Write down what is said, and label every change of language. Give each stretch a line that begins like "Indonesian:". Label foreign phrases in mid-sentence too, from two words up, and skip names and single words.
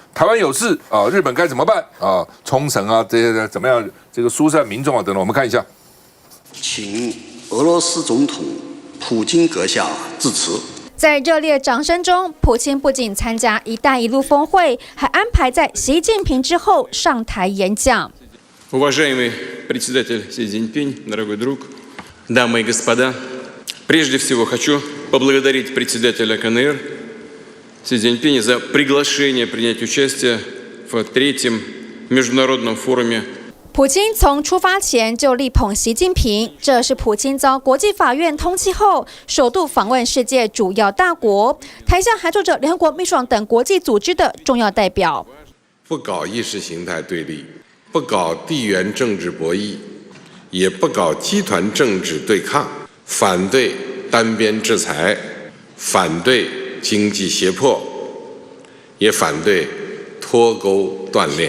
Chinese: 台湾有事日本该怎么办冲绳这些怎么样？这个疏散民众等等，我们看一下。请俄罗斯总统普京阁下致辞。在热烈掌声中，普京不仅参加“一带一路”峰会，还安排在习近平之后上台演讲。
Russian: Уважаемый председатель Си Цзиньпинь, дорогой друг, дамы и господа, прежде всего хочу поблагодарить председателя КНР Си Цзиньпиня за приглашение принять участие в 3-м международном форуме.
Chinese: 普京从出发前就力捧习近平，这是普京遭国际法院通缉后首度访问世界主要大国，台下还坐着联合国秘书长等国际组织的重要代表。不搞意识形态对立，不搞地缘政治博弈，也不搞集团政治对抗，反对单边制裁，反对经济胁迫，也反对脱钩断链。